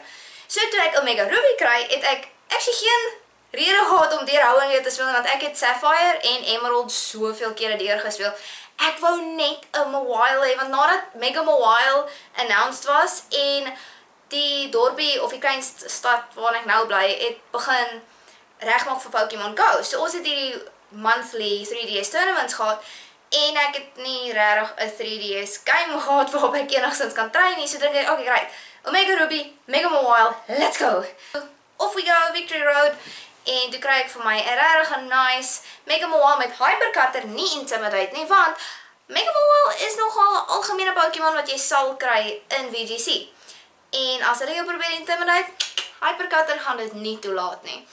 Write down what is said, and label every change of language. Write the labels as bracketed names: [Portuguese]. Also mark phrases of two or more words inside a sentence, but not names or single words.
[Afrikaans] So toe ek Omega Ruby kry, het ek actually geen rede gehad om deur Houwing te speel, want ek het Sapphire en Emerald soveel kere deur gespeel. Ek wou net 'n Mawile hê, want nadat Mega Mawile announced was en die dorpie of die kleinste stad waar ek nou bly, het begin regmaak vir Pokémon Go. So ons het hierdie [English] monthly 3DS tournaments [Afrikaans] gehad en ek het nie regtig 'n 3DS game gehad waarop ek enigstens kan train nie. So dink ek, [English] okay, right. Omega Ruby, Mega Mawile, let's go. Off we go, Victory Road. [Afrikaans] En toe kry ek vir my 'n regtig nice Mega Mawile met Hypercutter, nie Intimidate nie, want Mega Mawile is nogal 'n algemene Pokémon wat jy sal kry in VGC. En as hulle jou probeer Intimidate, Hypercutter gaan dit nie toelaat nie.